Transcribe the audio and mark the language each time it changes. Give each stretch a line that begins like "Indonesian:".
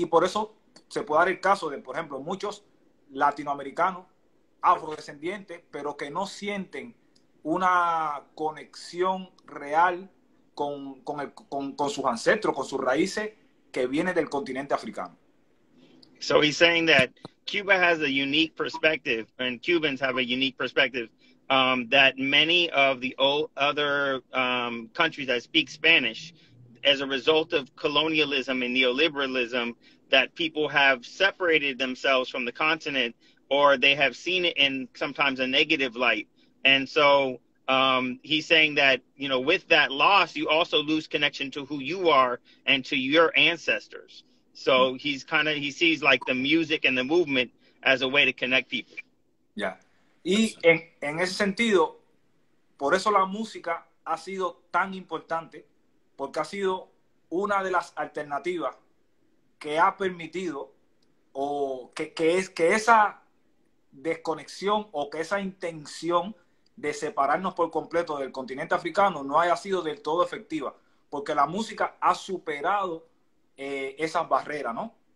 Spanish: Y por eso se puede dar el caso de, por ejemplo, muchos latinoamericanos afrodescendientes, pero que no sienten una conexión real con sus ancestros, con sus raíces que vienen del continente africano.
English: So he's saying that Cuba has a unique perspective, and Cubans have a unique perspective that many of the other countries that speak Spanish, as a result of colonialism and neoliberalism, that people have separated themselves from the continent, or they have seen it in sometimes a negative light. And so he's saying that, you know, with that loss, you also lose connection to who you are and to your ancestors. So he sees like the music and the movement as a way to connect people.
Spanish: Ya. Y en ese sentido, por eso la música ha sido tan importante, porque ha sido una de las alternativas que ha permitido, o que esa desconexión o que esa intención de separarnos por completo del continente africano no haya sido del todo efectiva, porque la música ha superado esas barreras, ¿no?